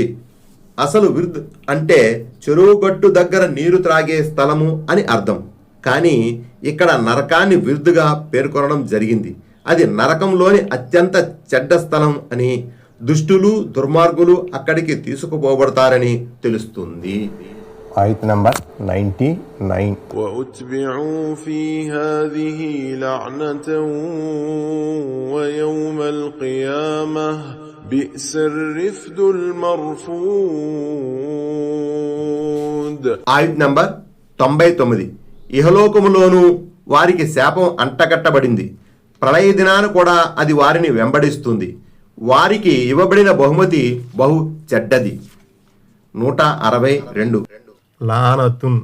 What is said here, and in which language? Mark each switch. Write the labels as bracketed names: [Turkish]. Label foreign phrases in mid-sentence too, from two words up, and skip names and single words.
[Telugu] అసలు విర్ద్ అంటే చెరువు గట్టు దగ్గర నీరు త్రాగే స్థలము అని అర్థం. కానీ ఇక్కడ నరకాన్ని విర్దుగా పేర్కొనడం జరిగింది. అది నరకంలోని అత్యంత చెడ్డ స్థలం అని, దుష్టులు దుర్మార్గులు అక్కడికి తీసుకుపోబడతారని తెలుస్తుంది. ఆయత్ నంబర్ 99. [Arabic] وأتبعوا في هذه لعنة ويوم القيامة بئس الرفد المرفود. [Telugu] ఆయత్ నంబర్ 99. ఇహలోకములోనూ వారికి శాపం అంటగట్టబడింది. ప్రళయ దినాన కూడా అది వారిని వెంబడిస్తుంది. వారికి ఇవ్వబడిన బహుమతి బహు చెడ్డది. 162 లానతున్